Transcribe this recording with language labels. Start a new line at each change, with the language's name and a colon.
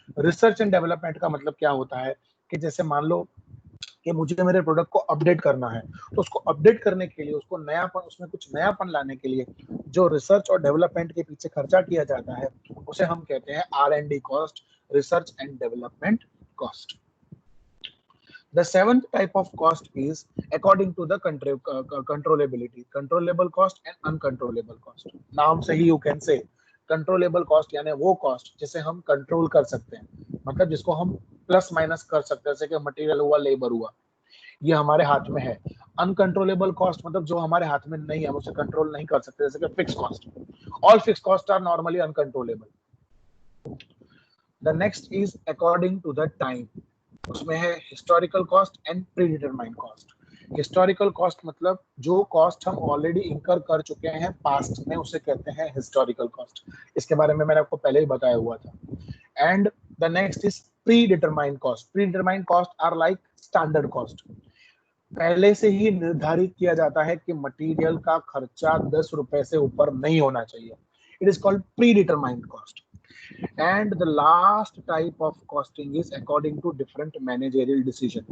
Hindi: Research and development का मतलब क्या होता है कि जैसे मान लो कि मुझे मेरे प्रोडक्ट को अपडेट करना है, तो उसको अपडेट करने के लिए, उसको नयापन, उसमें कुछ नयापन लाने के लिए जो रिसर्च और डेवलपमेंट के पीछे खर्चा किया जाता है उसे हम कहते हैं R&D cost, research and development cost.
English: The seventh type of cost is according to the controllability, controllable cost and uncontrollable cost.
Hindi: नाम से ही
English: you can say
Hindi: controllable cost यानी वो cost जिसे हम control कर सकते हैं, मतलब जिसको हम प्लस माइनस कर सकते हैं, जैसे कि मटेरियल हुआ, लेबर हुआ, ये हमारे हाथ में है. अनकंट्रोलेबल कॉस्ट मतलब जो हमारे हाथ में नहीं है, हम उसे कंट्रोल नहीं कर सकते, जैसे कि fix cost.
English: All fix cost are normally uncontrollable. The next is according to the time.
Hindi: उसमें है historical cost and predetermined cost. Historical cost मतलब जो कॉस्ट हम ऑलरेडी इंकर कर चुके हैं पास्ट में, उसे कहते हैं हिस्टोरिकल कॉस्ट. इसके बारे में मैंने आपको पहले ही बताया हुआ था.
English: And the next is predetermined cost. Predetermined cost are like standard cost.
Hindi: पहले से ही निर्धारित किया जाता है कि मटेरियल का खर्चा 10 रुपए से ऊपर नहीं होना चाहिए.
English: It is called predetermined cost. And the last type of costing is according to different managerial decision.